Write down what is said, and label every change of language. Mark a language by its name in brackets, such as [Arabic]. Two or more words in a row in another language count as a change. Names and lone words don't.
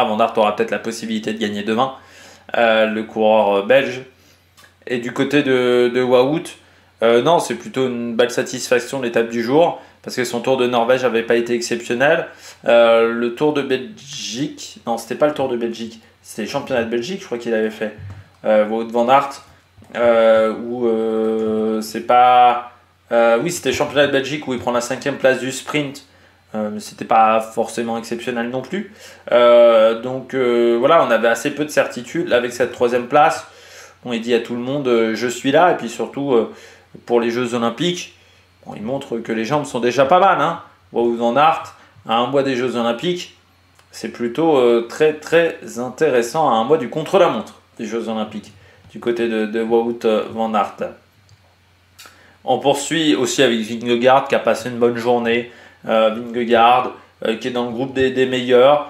[French] Van Aert aura peut-être la possibilité de gagner demain, le coureur belge. Et du côté de Wout, non, c'est plutôt une belle satisfaction de l'étape du jour. Parce que son Tour de Norvège n'avait pas été exceptionnel. Le Tour de Belgique, non, c'était pas le Tour de Belgique, c'était les championnats de Belgique, je crois qu'il avait fait. Wout van Aert, c'est pas. Oui, c'était les championnats de Belgique où il prend la 5e place du sprint. Mais c'était pas forcément exceptionnel non plus. Donc voilà, on avait assez peu de certitude. Là, avec cette 3e place, on dit à tout le monde je suis là. Et puis surtout, pour les Jeux Olympiques, il montre que les jambes sont déjà pas mal. Hein. Wout van Aert, à un mois des Jeux Olympiques, c'est plutôt très très intéressant à un mois du contre-la-montre des Jeux Olympiques, du côté de Wout van Aert. On poursuit aussi avec Vingegaard qui a passé une bonne journée. Vingegaard qui est dans le groupe des meilleurs.